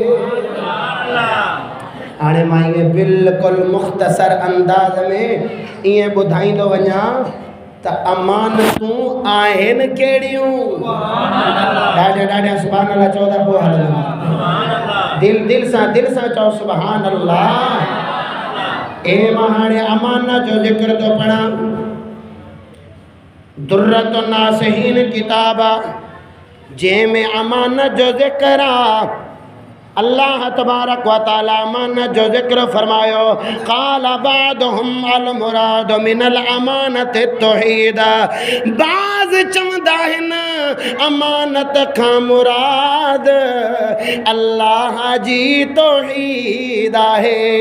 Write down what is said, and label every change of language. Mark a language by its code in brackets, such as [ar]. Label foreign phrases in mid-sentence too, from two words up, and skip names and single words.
[sd] हाणे मां ईअं बिल्कुलु मुख़्तसर अंदाज़ में ईअं ॿुधाईंदो वञा त अमानतूं आहिनि कहिड़ियूं ॾाढा [ar] سبحان الله [sd] चओ था पोइ हलंदो दिलि सां चओ [ar] سبحان الله [sd] ए मां हाणे अमानत जो ज़िक्र थो पढ़ां दुर्रत नासिहीन किताब जंहिंमें अमानत जो ज़िक्र आहे [ar] الله تبارك وتعالى [sd] अमानत जो ज़िक्र फरमायो [ar] قال بعضهم المراد من الأمانة التوحيد [sd] बाज़ चवंदा आहिनि अमानत खां मुराद अल्लाह जी तौहीद आहे